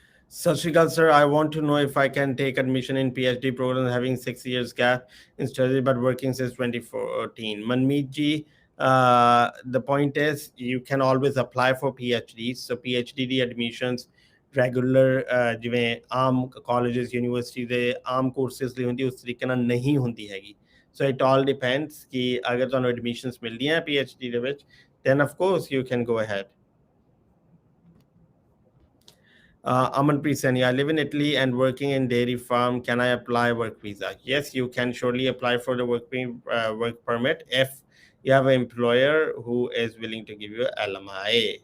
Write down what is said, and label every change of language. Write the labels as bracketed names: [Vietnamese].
[English] Sat Shri Akal, sir, I want to know if I can take admission in PhD program having 6 years gap in study but working since 2014. Manmeet ji, The point is you can always apply for PhDs. [Punjabi] So PhD ਦੀ admissions regular ਜਿਵੇਂ ਆਮ colleges university ਦੇ ਆਮ courses ਲਈ ਹੁੰਦੀ ਉਸ ਤਰੀਕੇ ਨਾਲ ਨਹੀਂ ਹੁੰਦੀ ਹੈਗੀ. [English] so it all depends [Punjabi] ਕਿ ਅਗਰ ਤੁਹਾਨੂੰ ਐਡਮਿਸ਼ਨਸ ਮਿਲਦੀਆਂ PhD ਦੇ ਵਿੱਚ [English] then of course you can go ahead. Amanpreet Sani, I live in Italy and working in dairy farm. Can I apply work visa? Yes, you can surely apply for the work permit if you have an employer who is willing to give you LMI.